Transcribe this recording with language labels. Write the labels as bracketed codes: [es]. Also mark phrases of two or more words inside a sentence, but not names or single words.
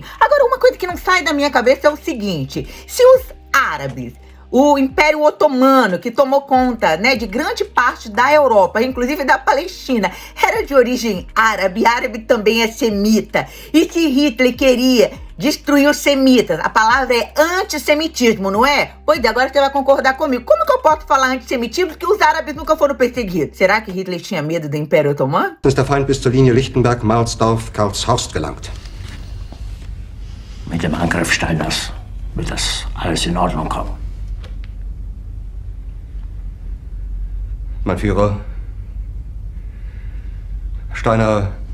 [pt] Agora, uma coisa que não sai da minha cabeça é o seguinte: se os árabes, o Império Otomano, que tomou conta, né, de grande parte da Europa, inclusive da Palestina, era de origem árabe. Árabe também é semita. E se Hitler queria destruir os semitas, a palavra é antissemitismo, não é? Pois é, agora você vai concordar comigo. Como que eu posso falar antissemitismo que os árabes nunca foram perseguidos? Será que Hitler tinha medo do Império Otomano? [de] Ist der Feind bis zur Linie Lichtenberg, Marsdorf, Karlshorst gelangt. Mit dem Angriff Steiners wird das alles in Ordnung kommen. Mein Führer, Steiner